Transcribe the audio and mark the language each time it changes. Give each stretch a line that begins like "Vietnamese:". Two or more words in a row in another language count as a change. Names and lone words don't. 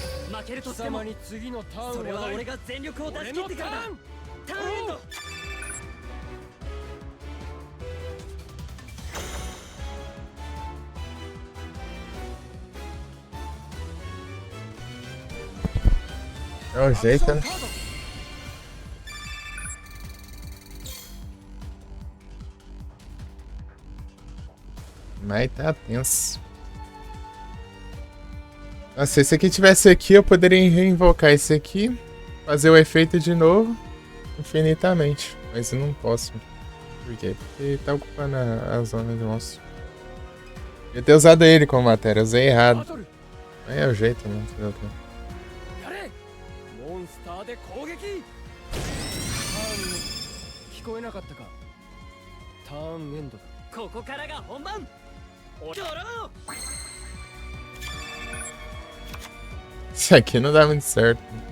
Japanese: 負けるとしてもそれは俺が全力を出し切ってからだ。ターンエンド。
Portuguese: É o jeito, né? Mas tá tenso. Nossa, se esse aqui tivesse aqui, eu poderia reinvocar esse aqui, fazer o efeito de novo, infinitamente. Mas eu não posso. Por quê? Porque tá ocupando a zona de monstro. Eu ia ter usado ele como matéria, usei errado. Aí é o jeito, né? Fazer o quê?
Japanese: モンスターで攻撃。聞こえなかったか。ターンエンドだ。ここからが本番。ドロー。
Portuguese: Isso aqui não dá muito certo.